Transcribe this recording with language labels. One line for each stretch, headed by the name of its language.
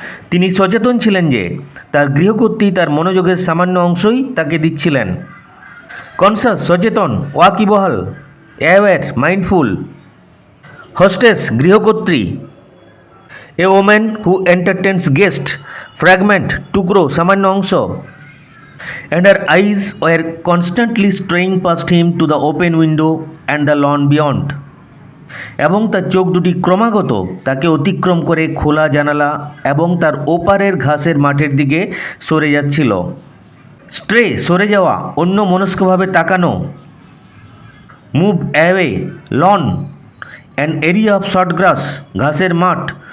Bangla: তিনি সচেতন ছিলেন যে তার গৃহকর্ত্রী তার মনোযোগের সামান্য অংশই তাকে দিচ্ছিলেন।
English: conscious
Bangla: সচেতন, ওয়াকিবহাল,
English: Aware mindful. Hostess গৃহকর্ত্রী। A woman who entertains guest, fragment
Bangla: টুকরো সামান্য অংশ।
English: And her eyes were constantly straying past him to the open window and the lawn beyond.
Bangla: এবং তার চোখ দুটি ক্রমাগত তাকে অতিক্রম করে খোলা জানালা এবং তার ওপারের ঘাসের মাঠের দিকে সরে যাচ্ছিল।
English: stray
Bangla: সরে যাওয়া, অন্য মনস্কভাবে তাকানো।
English: move away, lawn an area of short grass,
Bangla: ঘাসের মাঠ।